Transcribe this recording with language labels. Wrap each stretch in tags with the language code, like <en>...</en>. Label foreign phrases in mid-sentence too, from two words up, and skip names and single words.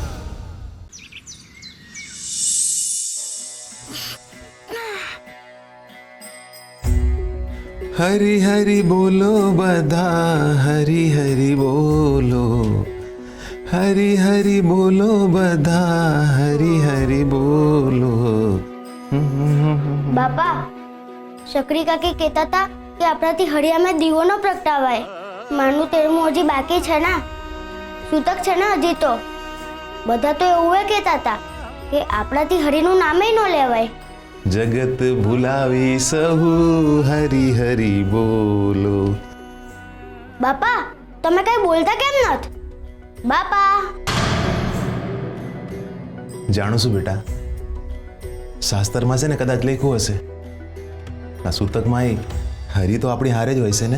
<gu>હરિ હરિ બોલો બધા, હરિ હરિ બોલો, હરિ હરિ બોલો બધા, હરિ હરિ બોલો। बापा, શકરી કાકી કહેતા હતા કે આપણાથી હરિયામાં દીવો ન પ્રગટાવાય. માનું તેરમું હજી બાકી છે ને, સૂતક છે ને હજી તો. બધા તો એવું કહેતા હતા કે આપણાથી હરિનું નામે ન લેવાય. જગત ભુલાવી સહુ, હરિ હરિ બોલો। બાપા, તમે કઈ બોલતા કેમ નથી? બાપા, જાણું છું બેટા, શાસ્ત્રમાં છે ને કદાચ લખ્યું હશે, આ સૂતકમાં હરી તો આપણી હારે જ હોય છે ને.</gu>